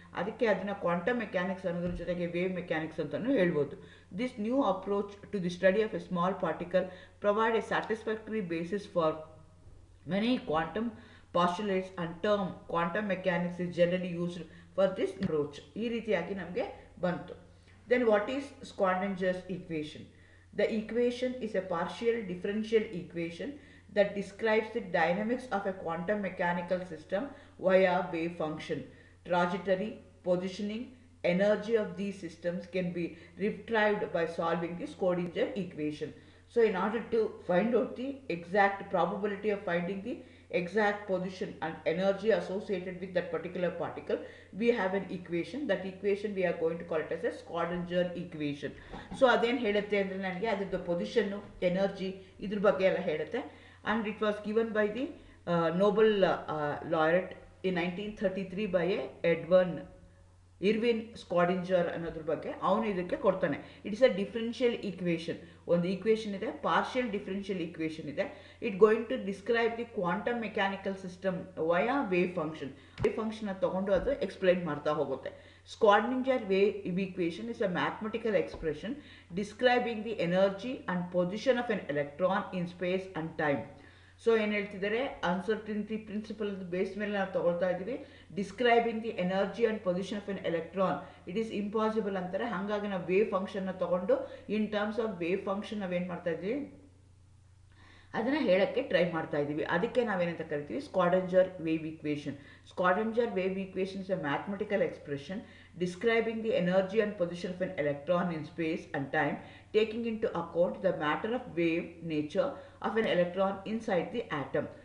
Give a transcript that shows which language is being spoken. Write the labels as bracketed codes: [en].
[kn] ಅದಕ್ಕೆ ಅದನ್ನು quantum mechanics ಅನ್ನೋದ್ರ ಜೊತೆಗೆ ವೇವ್ ಮೆಕ್ಯಾನಿಕ್ಸ್ ಅಂತಲೂ ಹೇಳ್ಬೋದು. [en] This new approach to the study of a small particle provide a satisfactory basis for many quantum postulates and term quantum mechanics is generally used for this approach. [kn] ಈ ರೀತಿಯಾಗಿ ನಮಗೆ ಬಂತು. [en] Then what is Schrödinger's equation? The equation is a partial differential equation that describes the dynamics of a quantum mechanical system via wave function. Trajectory, positioning, energy of these systems can be retrieved by solving the Schrödinger equation. So in order to find out the exact probability of finding the exact position and energy associated with that particular particle, we have an equation. That equation we are going to call it as a Schrödinger equation. [kn] So ಅದೇನು ಹೇಳುತ್ತೆ ಅಂದರೆ, ನನಗೆ ಅದರದ್ದು position, energy, ಇದ್ರ ಬಗ್ಗೆ ಎಲ್ಲ ಹೇಳುತ್ತೆ. [en] and it was given by the Nobel laureate in 1933 by Edward Erwin Schrodinger [kn] ಅನ್ನೋದ್ರ ಬಗ್ಗೆ ಅವನು ಇದಕ್ಕೆ ಕೊಡ್ತಾನೆ. [en] It's a differential equation. [kn] ಒಂದು ಈಕ್ವೇಷನ್ ಇದೆ, ಪಾರ್ಷಿಯಲ್ ಡಿಫರೆನ್ಷಿಯಲ್ ಈಕ್ವೇಷನ್ ಇದೆ. [en] It going to describe the quantum mechanical system via wave function. [kn] Wave function ತಗೊಂಡು ಅದು ಎಕ್ಸ್ಪ್ಲೈನ್ ಮಾಡ್ತಾ ಹೋಗುತ್ತೆ. [en] Schrodinger wave equation is a mathematical expression describing the energy and position of an electron in space and time. [kn] So ಏನು ಹೇಳ್ತಿದ್ದಾರೆ, uncertainty principal base ಮೇಲೆ ನಾವು ತಗೊಳ್ತಾ ಇದ್ದೀವಿ. [en] Describing the energy and position of an electron it is impossible ಅಂತಾರೆ. [kn] ಹಾಗಾಗಿ ನಾವು wave ಫಂಕ್ಷನ್ನ ತಗೊಂಡು [en] in terms of wave function [kn] ನಾವೇನು ಮಾಡ್ತಾ ಇದ್ದೀವಿ, ಅದನ್ನು ಹೇಳೋಕ್ಕೆ ಟ್ರೈ ಮಾಡ್ತಾ ಇದ್ದೀವಿ. ಅದಕ್ಕೆ ನಾವೇನಂತ ಕರಿತೀವಿ, [en] Schrodinger wave equation. Schrodinger wave equation is a mathematical expression describing the energy and position of an electron in space and time, taking into account the matter of wave nature of an electron inside the atom.